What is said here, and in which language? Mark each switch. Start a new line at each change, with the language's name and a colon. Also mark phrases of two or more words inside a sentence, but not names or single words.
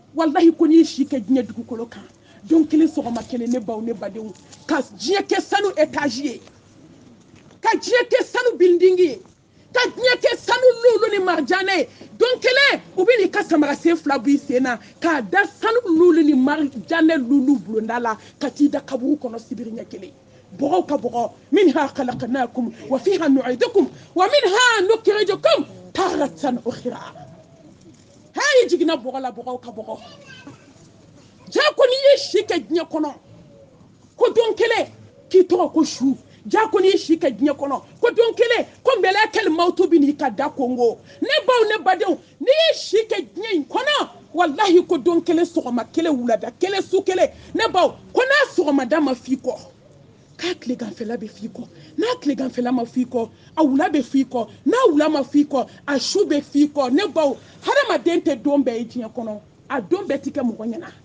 Bambara: wallahi ko ni shi ka diɲɛ dugukolo kan don kelen sɔgɔma kelen ne baw ne badenw ka diɲɛ kɛ sanu étage ye ka diɲɛ kɛ sanu building ye ka diɲɛ kɛ sanu lulu ni marjane ye don kelen u bɛ n'i ka samarasen fila b'i sen na k'a da sanu lulu ni marjane lulu bulonda la ka t'i da kaburu kɔnɔ sibiri ɲɛ kelen bɔgɔw ka bɔgɔ
Arabic: منها خلقناكم وفيها نعيدكم ومنها نخرجكم تارة أخرى
Bambara: hayi jigina bɔgɔ la bɔgɔw ka bɔgɔ ja ko n'i ye si kɛ diɲɛ kɔnɔ ko don kelen k'i tɔgɔ ko su ja ko n'i ye si kɛ diɲɛ kɔnɔ ko don kelen ko
Arabic: ملك الموت
Bambara: bɛ n'i ka da kongo ne baw ne badenw n'i ye si kɛ diɲɛ in kɔnɔ wallahi ko don kelen sɔgɔma kelen wulada kelen su kelen ne baw ko n'a sɔgɔmada ma f'i kɔ k'a tileganfɛla bɛ f'i kɔ n'a tileganfɛla ma f'i kɔ a wula bɛ f'i kɔ n'a wula ma f'i kɔ a su bɛ f'i kɔ ne baw hadamaden tɛ don bɛɛ ye diɲɛ kɔnɔ a don bɛɛ ti kɛ mɔgɔ ɲɛna